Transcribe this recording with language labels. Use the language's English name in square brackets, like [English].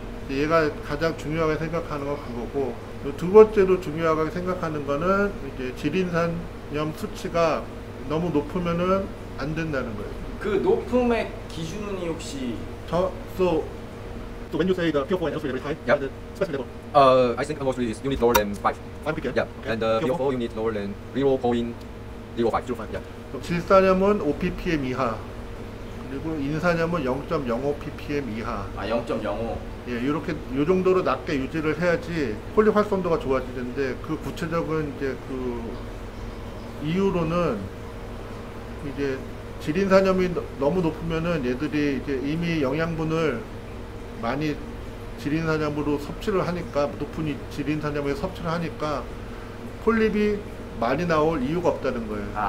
[Korean] 얘가 가장 중요하게 생각하는 건 그거고, 두 번째로 중요하게 생각하는 거는 이제 지린산염 수치가 너무 높으면은 안 된다는 거예요. 그 높음의 기준이 혹시? [English] So when you say the PO4 and L3 level is high, Yeah. the special level? I think mostly is you need lower than 5. 5 ppm? Yeah. Okay. And PO4 you need lower than 0.05. 0.5. Yeah. [Korean] 질산염은 5 ppm 이하, 그리고 인산염은 0.05 ppm 이하. 0.05. 예, 이렇게 요 정도로 낮게 유지를 해야지 폴립 활성도가 좋아지는데, 그 구체적인 이제 그 이유로는 이제 지린산염이 너무 높으면은 얘들이 이제 이미 영양분을 많이 지린산염으로 섭취를 하니까, 높은 지린산염에 섭취를 하니까 폴립이 많이 나올 이유가 없다는 거예요.